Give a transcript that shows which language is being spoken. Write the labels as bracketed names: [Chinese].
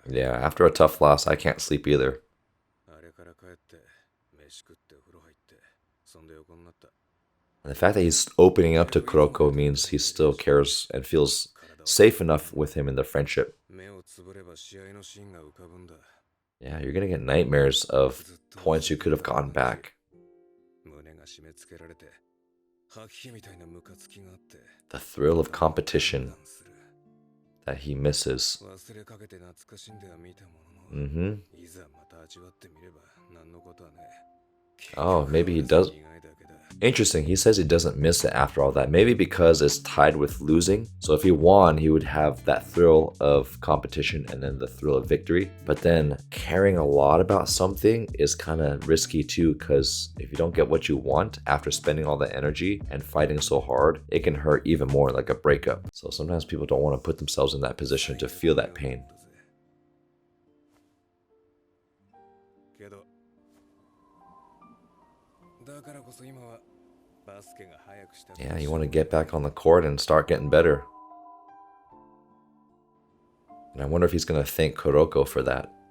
[English] Yeah, after a tough loss, I can't sleep either. [Japanese] あれから帰って飯食って風呂入ってそんで横になった [English] And the fact that he's opening up to Kuroko means he still cares and feels safe enough with him in their friendship. [Japanese] 目をつぶれば試合のシーンが浮かぶんだ [English] Yeah, you're gonna get nightmares of points you could have gotten back. [Japanese] 胸が締め付けられて吐き気みたいなムカつきがあって [English] The thrill of competition [Japanese] 断する [English] that he misses. [Japanese] 忘れかけて懐かしんでは見たものの Mm-hmm. いざまた味わってみれば何のことはね [English] Oh, maybe he does. [Japanese] 苦いだけだ [English] Interesting. He says he doesn't miss it after all that. Maybe because it's tied with losing. So if he won, he would have that thrill of competition and then the thrill of victory. But then caring a lot about something is kind of risky too, because if you don't get what you want after spending all the energy and fighting so hard, it can hurt even more, like a breakup. So sometimes people don't want to put themselves in that position to feel that pain. [Japanese] けどだからこそ今はバスケが早くした [English] Yeah, you want to get back on the court and start getting better. And I wonder if he's going to thank Kuroko for that.